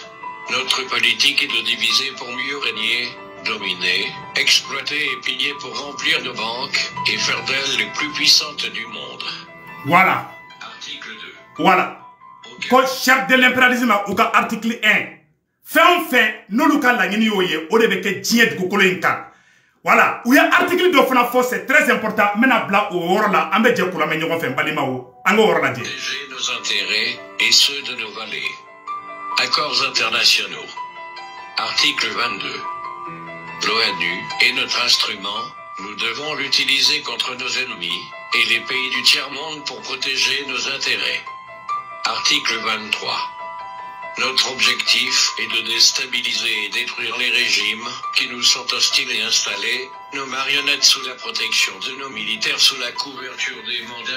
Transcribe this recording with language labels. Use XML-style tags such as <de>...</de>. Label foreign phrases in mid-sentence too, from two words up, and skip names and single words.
<fr>Notre politique est de diviser pour mieux régner, dominer, exploiter et piller pour remplir nos banques et faire d'elles les plus puissantes du monde. Voilà. Article 2. Voilà. Charte de l'impérialisme ou article 1. Fait,</fr> <bm>n'olu ka laɲini y'o ye o de bɛ kɛ diɲɛ dugukolo in kan. Voilà, u ye article dɔ fana fɔ</bm> <fr>c'est très important</fr> <bm>n bɛna bila o yɔrɔ la an bɛ jɛ k'o lamɛn ɲɔgɔn fɛ n balimaw an k'o yɔrɔ lajɛ.</bm> <fr>Protéger nos intérêts et ceux de nos vallées. Accords internationaux. Article 22. L'ONU est notre instrument, nous devons l'utiliser contre nos ennemis et les pays du tiers-monde pour protéger nos intérêts. Article 23. Notre objectif est de déstabiliser et détruire les régimes qui nous sont hostiles et installer nos marionnettes sous la protection de nos militaires sous la couverture des mandats.</fr>